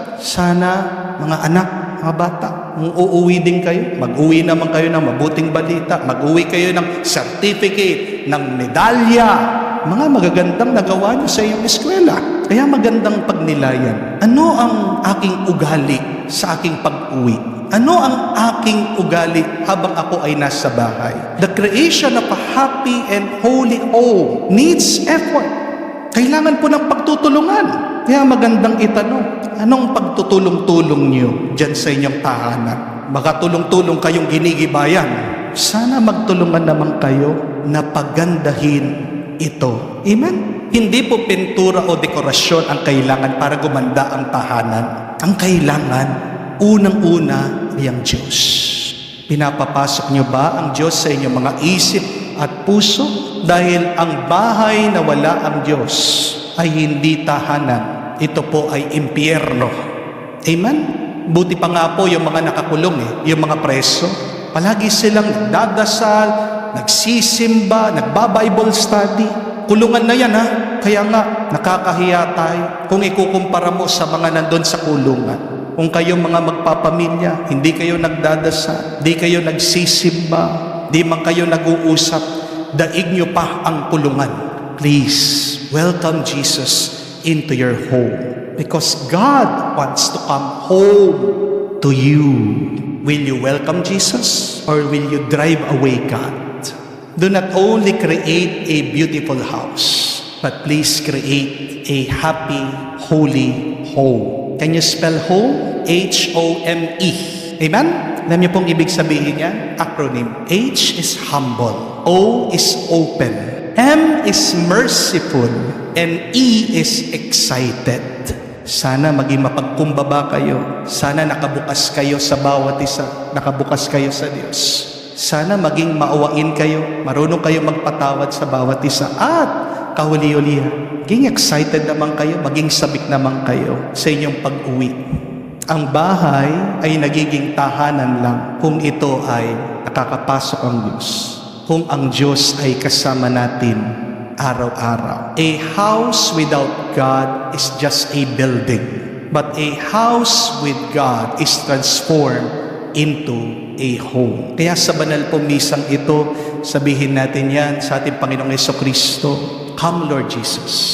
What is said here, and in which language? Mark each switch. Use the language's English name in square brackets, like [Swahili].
[Filipino] Sana mga anak, mga bata, kung uuwi din kayo, mag-uwi naman kayo ng mabuting balita, mag-uwi kayo ng certificate, ng medalya, mga magagandang nagawa niyo sa iyong eskwela. Kaya magandang pagnilayan. Ano ang aking ugali sa aking pag-uwi? Ano ang aking ugali habang ako ay nasa bahay? [English] The creation of a happy and holy home needs effort. [Filipino] Kailangan po ng pagtutulungan. Kaya magandang itanong, anong pagtutulong-tulong niyo dyan sa inyong tahanan? Baka tulong-tulong kayong ginigibayan. Sana magtulungan naman kayo na pagandahin ito. Amen? Hindi po pintura o dekorasyon ang kailangan para gumanda ang tahanan. Ang kailangan, unang-una ay ang Diyos. Pinapapasok niyo ba ang Diyos sa inyong mga isip at puso? Dahil ang bahay na wala ang Diyos ay hindi tahanan. Ito po ay impyerno. Amen? Buti pa nga po yung mga nakakulong, yung mga preso. Palagi silang nagdadasal, nagsisimba, nagba-Bible study. Kulungan na yan, ha? Kaya nga, nakakahiya tayo kung ikukumpara mo sa mga nandun sa kulungan. Kung kayong mga magpapamilya, hindi kayo nagdadasal, hindi kayo nagsisimba, hindi man kayo nag-uusap, daig nyo pa ang kulungan. [English] Please, welcome Jesus into your home. Because God wants to come home to you. Will you welcome Jesus or will you drive away God? Do not only create a beautiful house, but please create a happy, holy home. Can you spell home? H-O-M-E. Amen? [Filipino] Alam niyo pong ibig sabihin niya? [English] Acronym. H is humble. O is open. M is merciful. And E is excited. [Filipino] Sana maging mapagkumbaba kayo. Sana nakabukas kayo sa bawat isa. Nakabukas kayo sa Diyos. Sana maging maawain kayo. Marunong kayo magpatawad sa bawat isa. At kahuli-hulihan, maging excited naman kayo. Maging sabik naman kayo sa inyong pag-uwi. Ang bahay ay nagiging tahanan lang kung ito ay nakakapasok ang Diyos. Kung ang Diyos ay kasama natin araw-araw. [English] A house without God is just a building. But a house with God is transformed into a home. [Filipino] Kaya sa banal pong misang ito, sabihin natin yan sa ating Panginoong Jesucristo, [English] come Lord Jesus.